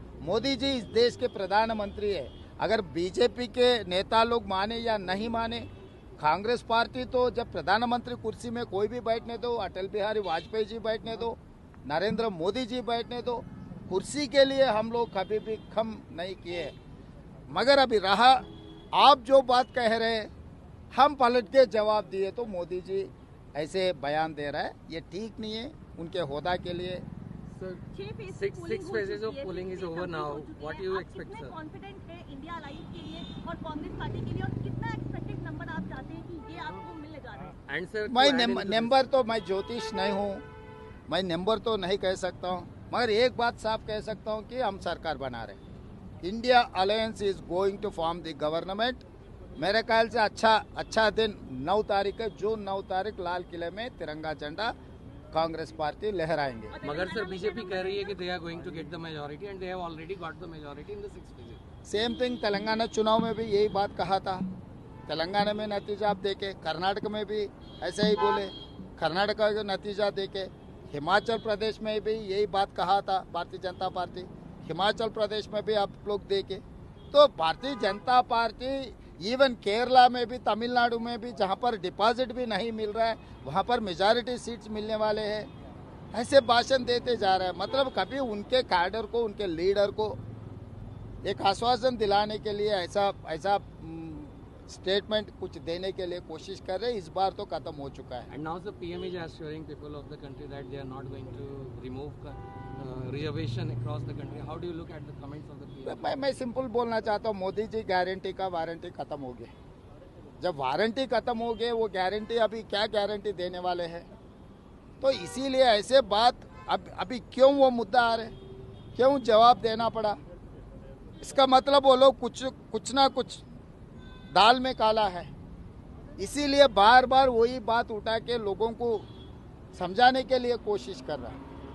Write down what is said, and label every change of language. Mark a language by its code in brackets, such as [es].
[hi] मोदी जी इस देश के प्रधानमंत्री है। अगर बीजेपी के नेता लोग माने या नहीं माने, कांग्रेस पार्टी तो जब प्रधानमंत्री कुर्सी में कोई भी बैठने दो, अटल बिहारी वाजपेयी जी बैठने दो, नरेंद्र मोदी जी बैठने दो, कुर्सी के लिए हम लोग कभी भी कम नहीं किए। मगर अभी रहा, आप जो बात कह रहे हैं हम पलट के जवाब दिए, तो मोदी जी ऐसे बयान दे रहा है, ये ठीक नहीं है उनके होदा के लिए। [en] Sir, 6 phases of polling is over now. What do you expect, sir? [hi] Confident है इंडिया अलायंस के लिए और कांग्रेस पार्टी के लिए, और कितना एक्सपेक्टेड नंबर आप चाहते हैं कि ये आपको मिलने जा रहा है? [en] And sir, [hi] मैं नंबर तो, मैं ज्योतिष नहीं हूँ, मैं नंबर तो नहीं कह सकता हूँ, मगर एक बात साफ कह सकता हूँ कि हम सरकार बना रहे हैं। [en] India alliance is going to form the government. [hi] मेरे ख्याल से अच्छा दिन 9 तारीख है, जून 9 तारीख लाल किले में तिरंगा झंडा कांग्रेस पार्टी लहराएंगे। मगर सर, बीजेपी कह रही है कि [en] they are going to get the majority and they have already got the majority in the 6th phase. Same thing [hi] Telangana चुनाव में भी यही बात कहा था। तेलंगाना में नतीजा आप देखे, कर्नाटक में भी ऐसे ही बोले, कर्नाटक का नतीजा देखे, हिमाचल प्रदेश में भी यही बात कहा था भारतीय जनता पार्टी, हिमाचल प्रदेश में भी आप लोग देखे। तो भारतीय जनता पार्टी इवन केरला में भी, तमिलनाडु में भी, जहां पर डिपॉजिट भी नहीं मिल रहा है, वहां पर मेजॉरिटी सीट्स मिलने वाले हैं। ऐसे भाषण देते जा रहे हैं। मतलब कभी उनके कैडर को, उनके लीडर को एक आश्वासन दिलाने के लिए ऐसा स्टेटमेंट कुछ देने के लिए कोशिश कर रहे हैं। इस बार तो खत्म हो चुका है। [en] And now the PM is assuring people of the country that they are not going to remove reservation across the country. How do you look at the comments of the PM? [hi] मैं simple बोलना चाहता हूँ, Modi ji guarantee का warranty खत्म हो गया। जब warranty खत्म हो गए, वो गारंटी अभी क्या गारंटी देने वाले हैं? तो इसीलिए ऐसे बात अभी क्यों वो मुद्दा आ रहे, क्यों जवाब देना पड़ा? इसका मतलब वो लोग कुछ ना कुछ दाल में काला है, इसीलिए बार बार वही बात उठा के लोगों को समझाने के लिए कोशिश कर रहा है।